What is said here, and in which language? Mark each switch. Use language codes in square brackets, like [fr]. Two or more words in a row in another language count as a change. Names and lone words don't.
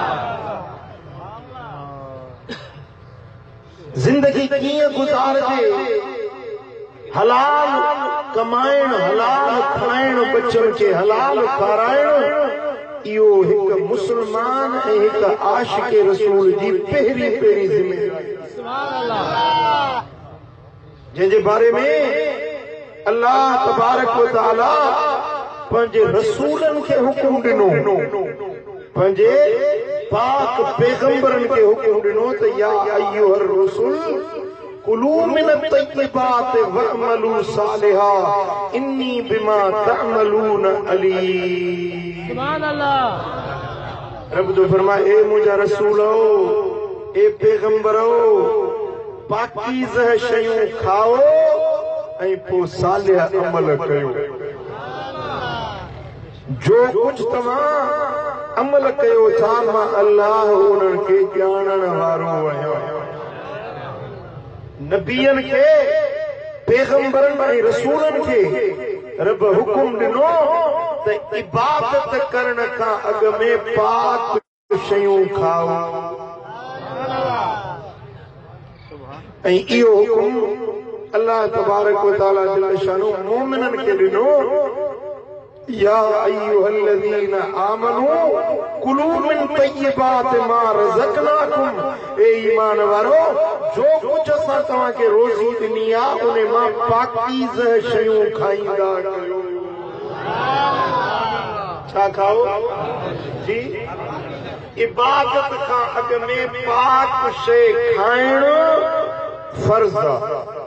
[sd] ज़िंदगी कीअं गुज़ारजे, हलाल कमाइण, हलाल खाइण, बच्चनि खे हलाल खाराइण, इहो हिकु मुस्लमान ऐं हिकु आशिक़ रसूल जी पहिरीं ज़िमेदारी, जंहिंजे बारे में [ar] الله تبارك وتعالى [sd] पंहिंजे रसूलनि खे हुकुम ॾिनो, पंहिंजे पाक पैगंबरनि खे हुकुम ॾिनो त [ar] يا أيها الرسل كلوا من الطيبات واعملوا صالحا إني بما تعملون عليم. سبحان الله. [sd] रब जो फरमाए, ए मुंहिंजा रसूल हो, ए पैगंबर हो, पाकीज़ शयूं खाओ ऐं पोइ सालिह अमल कयो। जो कुझु तव्हां अमल कयो था, मां अल्लाह उन्हनि खे ॼाणण वारो आहियां। नबियनि खे, पैगंबरनि ऐं रसूलनि खे रब हुकुम ॾिनो त इबादत करण खां अॻु में पाक शयूं खाओ, ऐं इहो हुकुम [ar] الله تبارك وتعالى جل شانه [sd] मोमिननि खे ॾिनो। [ar] يا أيها الذين آمنوا كلوا من طيبات ما رزقناكم, [sd] ए ईमान वारो, जो कुझु असां तव्हांखे रोज़ी ॾिनी आहे उन मां पाकीज़ शयूं खाईंदा कयो। छा खाओ जी? इबादत खां अॻु में पाक शइ खाइण फर्ज़ आहे।